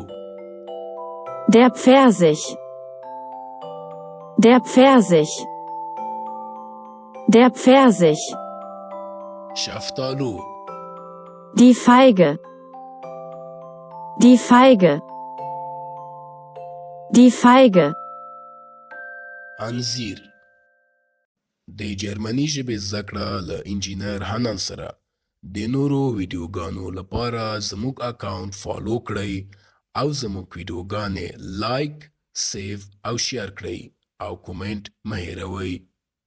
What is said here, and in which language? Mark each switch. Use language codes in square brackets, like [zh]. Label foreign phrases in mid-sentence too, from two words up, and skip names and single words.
[de] Der Pfirsich. Der Pfirsich. Der Pfirsich. [ps] शफ्तालू [de] Die Feige. Die Feige. Die Feige. [ps] انځیر د جرمني ژبې زده کړه له انجینر حنان سره د نورو ویډیوګانو لپاره زموږ اکاونټ فالو کړئ او زموږ ویډیوګانې لایک سیو او شیر کړئ او کومنټ مه هیروئ